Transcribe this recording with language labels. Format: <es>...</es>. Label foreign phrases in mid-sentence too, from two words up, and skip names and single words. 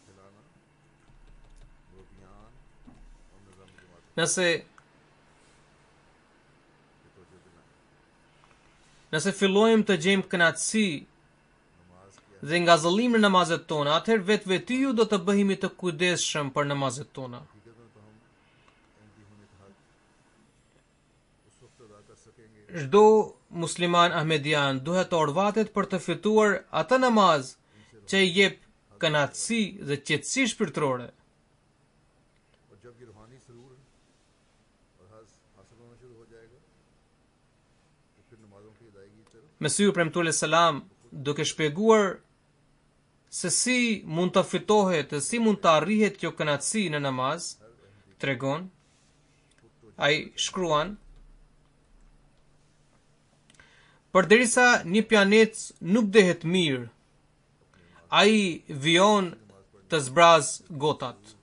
<sq>Nëse fillojmë të gjejmë kënaqësi dhe ngazëllim në namazet tona, atëherë vetvetiju do të bëhemi të kujdesshëm për namazet tona. Çdo musliman ahmedian duhet të orvatet për të fituar atë namaz që i jep kënaqësi dhe qetësi shpirtërore.</sq> <ur>اور جب یہ روحانی سرور اور حاصل ہونا شروع ہو جائے گا تو پھر نمازوں کی ادائیگی کی طرف</ur> <sq>Mesiu premtuar salam duke shpjeguar se si mund të fitohet dhe si mund të arrihet kjo kënaqësi në namaz, tregon, ai shkruan, përderisa një pianec nuk dehet mirë, ai vijon të zbraz gotat.</sq>